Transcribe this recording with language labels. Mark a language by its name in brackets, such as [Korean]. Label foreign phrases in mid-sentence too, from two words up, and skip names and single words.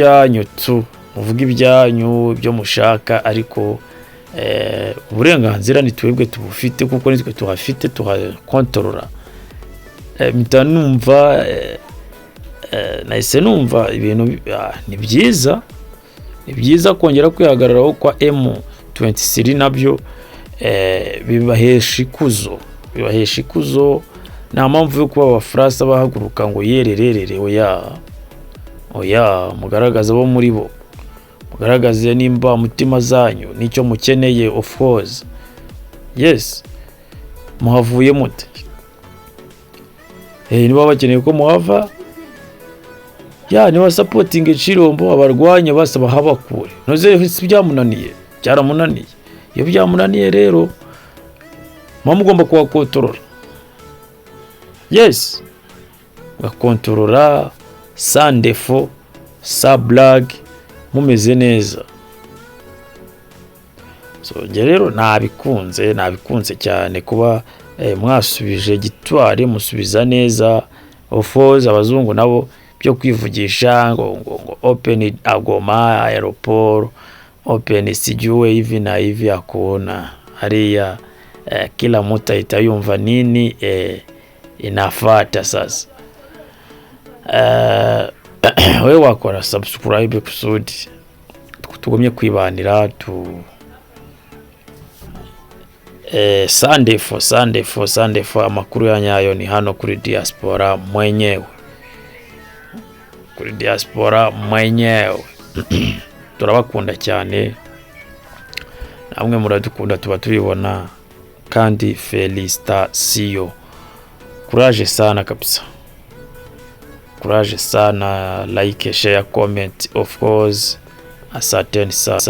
[Kinyarwanda] ibyanyu byo mushaka ariko uburenganzira ni twebwe tubufite kuko nitwe tuhafite tuhakontorora mitanumva nahise numva ibintu ni byiza kongera kwihagararaho kwa M23 nabyo bibahesha ikuzo nta mpamvu yo kuba abafrasa bahaguruka ngo yerererere oya mugaragaza bo muri bo mugaragaze nimba mutima zanyu nicyo mukeneye [English] of course yes [Kinyarwanda] muhavuye mute niba bakeneye ko muhava niba supporting Tshilombo abarwanya basaba habakure noze byamunaniye byaramunaniye iyo byamunaniye rero mugomba kubakontorora. [French] Yes, gakontorora sans défaut, sans blague, [Kinyarwanda] mumeze neza. So rero nabikunze cyane kuba mwasubije gitwari, musubiza neza. [English] Of course [Kinyarwanda] abazungu nabo byo kwivugisha ngo [Swahili] open Goma aeroport, open sijue hivi na hivi, akuona hariya kila mtu itayumva nini inafata sasa. [Kinyarwanda] Wewe wakora subscribe kusudi tugumye kwibanira Sunday for amakuru ya nyayo ni hano kuri diaspora mwenyewe. Turabakunda cyane, namwe muradukunda, tuba tubibona, kandi felicitation. [Swahili] Courage sana kabisa, courage sana. [English] Like, share, comment, of course. [Swahili] Asanteni sana.